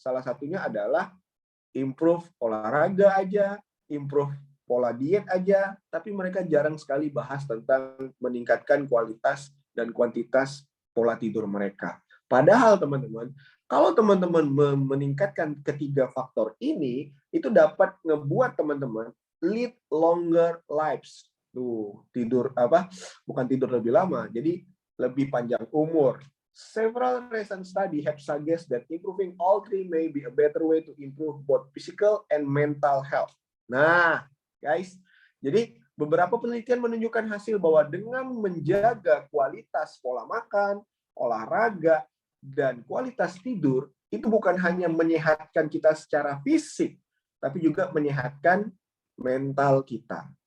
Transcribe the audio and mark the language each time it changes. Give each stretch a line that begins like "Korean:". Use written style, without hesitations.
Indonesian: Salah satunya adalah improve olahraga aja, improve pola diet aja, tapi mereka jarang sekali bahas tentang meningkatkan kualitas dan kuantitas pola tidur mereka. Padahal teman-teman, kalau teman-teman meningkatkan ketiga faktor ini, itu dapat ngebuat teman-teman
English: lead longer lives.
Indonesian: Tuh, tidur apa? Bukan tidur lebih lama, jadi lebih panjang umur.
English: Several recent studies have suggested that improving all three may be a better way to improve both physical and mental health.
Indonesian: Nah, guys, jadi beberapa penelitian menunjukkan hasil bahwa dengan menjaga kualitas pola makan, olahraga, dan kualitas tidur, itu bukan hanya menyehatkan kita secara fisik, tapi juga menyehatkan mental kita.